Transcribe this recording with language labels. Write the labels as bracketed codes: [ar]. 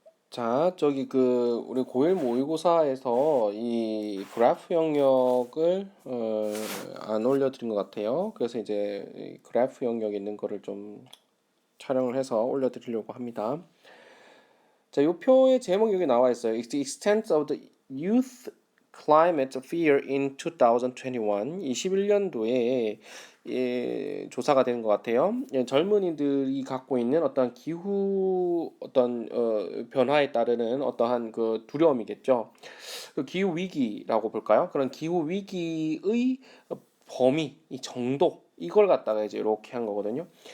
[ko] 자, 저기 우리 고1 모의고사에서 이 그래프 영역을 안 올려드린 것 같아요. 그래서 이제 이 그래프 영역 있는 거를 좀 촬영을 해서 올려드리려고 합니다. 자, 이 표의 제목이 여기 나와 있어요. [en] It's the extent of the youth climate fear in 2021. [ko] 21년도에 조사가 되는 것 같아요. 젊은이들이 갖고 있는 어떤 기후 변화에 따르는 어떠한 그 두려움이겠죠. 그 기후 위기라고 볼까요? 그런 기후 위기의 범위, 이 정도 이걸 갖다가 이제 이렇게 한 거거든요.